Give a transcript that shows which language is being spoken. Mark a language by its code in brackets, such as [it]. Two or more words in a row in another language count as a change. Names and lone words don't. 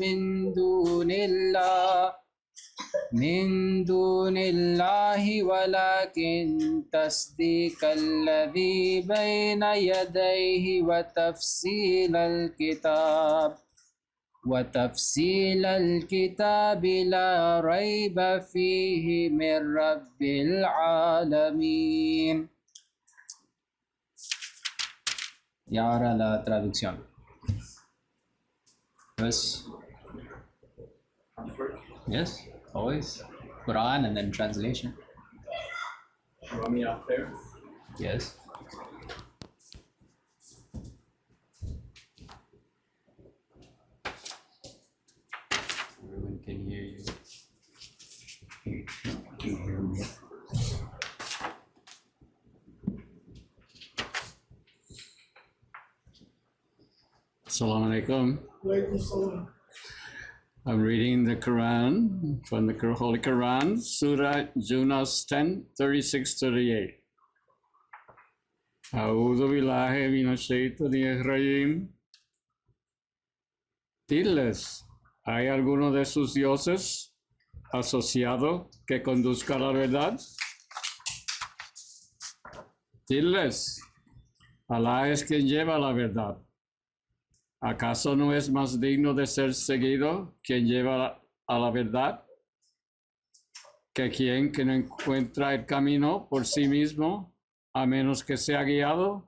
[ar] من دون الله ولكن تصديق الذي بين يديه وتفصيل الكتاب لا ريب فيه من رب العالمين. [es] Y ahora la traducción. Pues, [en] yes, always. Quran and then translation. You want me up there? Yes. Everyone can hear you. Can you hear me? [ar] السلام عليكم. [en] I'm reading the Quran from the Holy Quran, Surah Yunus 10, 36-38. [ar] أعوذ بالله من الشيطان الرجيم. [es] Diles, ¿hay alguno de sus dioses asociado que conduzca a la verdad? Diles, Alá es quien lleva la verdad. ¿Acaso no es más digno de ser seguido quien lleva a la verdad que quien que no encuentra el camino por sí mismo a menos que sea guiado?